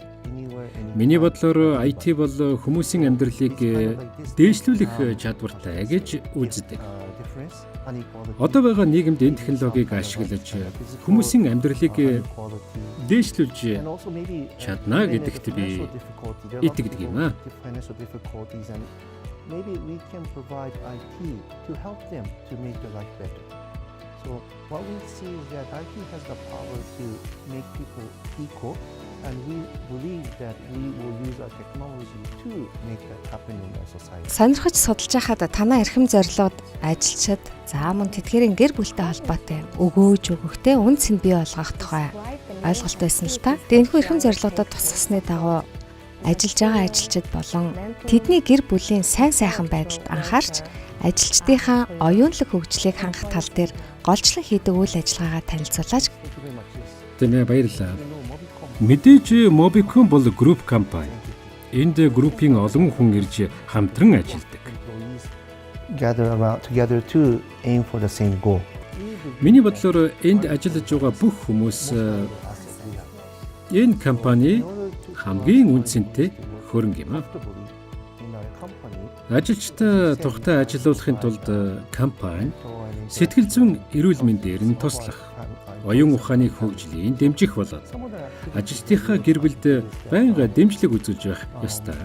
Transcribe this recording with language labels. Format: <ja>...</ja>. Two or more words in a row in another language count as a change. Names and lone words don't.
<mn>Миний бодлоор IT бол хүмүүсийн амьдралыг дээшлүүлэх чадвартай гэж үздэг. Одоо байгаа нийгэмд энэ технологиг ашиглаж хүмүүсийн амьдралыг дээшлүүлж чадна гэдэгт би итгэдэг юм аа.</mn> <en>Maybe we can provide IT to help them to make their life better. So what we see is that IT has the power to make people equal, and we believe that we will use our technology to make that happen in our society.</en> <mn>Сонирхож судалж байхад танаа эрхэм зорилгод ажилчид за мөн тэдгээрийн гэр бүлтэй холбоотой өгөөж өгөхтэй үнц нь бий болгох тухай ойлголт байсан л та. Энэхүү эрхэм зорилгодод тусгасны дагуу ажиллаж байгаа ажилчид болон тэдний гэр бүлийн сайн сайхан байдалд анхаарч ажилчдынхаа оюунлаг хөгжлийг хангах тал дээр голчлон хийдэг үйл ажиллагаагаа танилцуулаач. Тэнэ баярлалаа. Мэдээж Mobicom бол групп компани. Энд группийн олон хүн ирж хамтран ажилладаг.</mn> <en>Gather around together to aim for the same goal.</en> <mn>Миний бодлоор энд ажиллаж байгаа бүх хүмүүс энэ компани хамгийн үнцэнтэй хөрөнгө юм аа. Ажилчдаа тухтай ажилуулахын тулд компани сэтгэл зүйн эрүүл мэндээр нь туслах, оюун ухааны хөгжлийн дэмжих болоод ажилчдынхаа гэр бүлд байнга дэмжлэг үзүүлж байх ёстой.</mn>